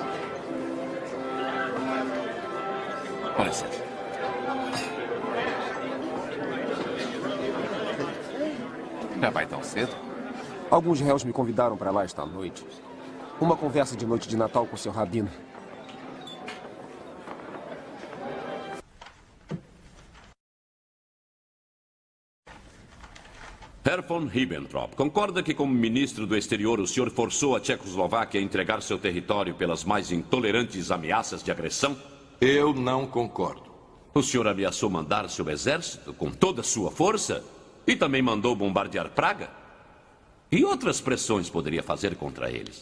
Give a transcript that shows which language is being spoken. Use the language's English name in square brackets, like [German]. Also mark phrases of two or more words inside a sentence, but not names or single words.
[Portuguese] Com licença. Já vai tão cedo? Alguns réus me convidaram para lá esta noite. Uma conversa de noite de Natal com seu rabino. Herr von Ribbentrop, concorda que como ministro do exterior o senhor forçou a Tchecoslováquia a entregar seu território pelas mais intolerantes ameaças de agressão? Eu não concordo. O senhor ameaçou mandar seu exército com toda a sua força? E também mandou bombardear Praga? E outras pressões poderia fazer contra eles?